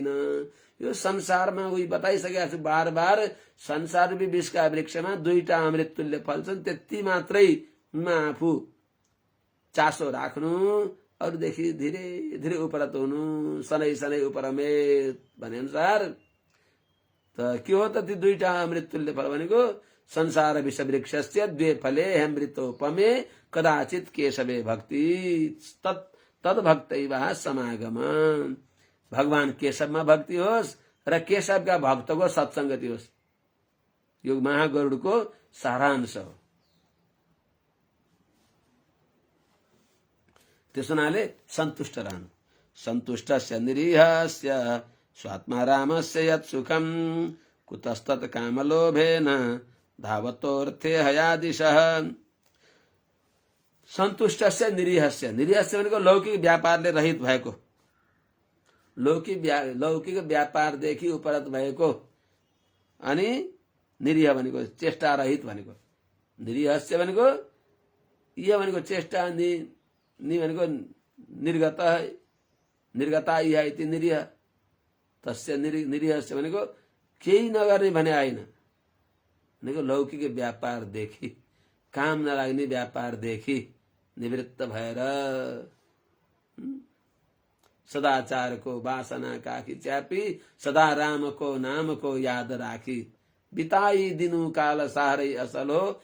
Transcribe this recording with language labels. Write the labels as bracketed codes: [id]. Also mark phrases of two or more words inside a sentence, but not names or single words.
[ne] यो संसारमा उही बताइसकेको छु बार बार, संसार रूपी विषका वृक्षमा दुईटा अमृत तुल्य फल छन्, त्यति मात्रैमा आफू चासो राख्नु, अरूदेखि धीरे धीरे उपरत हुनु, [sa] सनै सनै उपरमेत [ne] भने अनुसार। त के हो त ती दुईटा अमृत तुल्य फल भनेको? [sa] संसार विष वृक्षस्य द्वे फले अमृतोपमे कदाचित केशवे भक्ति तद भक्तैवा समागम। [ne] भगवान केशवमा भक्ति होस् र केशवका भक्तको सत्सङ्गति होस्। यो महागरुडको सारांश हो। त्यस हुनाले सन्तुष्ट रहनु। [sa] सन्तुष्टस्य निरीहस्य स्वात्मा रामस्य यत् सुखम कुतस्तत् कामलोभेन धावतोऽर्थे हयादिशः। सन्तुष्टस्य निरीहस्य, निरीहस्य [ne] भनेको लौकिक व्यापारले रहित भएको, लौकिक व्यापारदेखि उपरत भएको। अनि निरीह भनेको चेष्टा रहित भनेको। निरीहस्य भनेको यह भनेको चेष्टा, नि भनेको निर्गत, [sa] निर्गता इह इति निरीह। तस्य निरीहस्य [ne] भनेको केही नगर्ने भने आइन, भनेको लौकिक व्यापारदेखि, काम नलाग्ने व्यापारदेखि निवृत्त भएर सदाचारको वासना काखी च्यापी सदा रामको नामको याद राखी बिताई दिनु काल साह्रै असल हो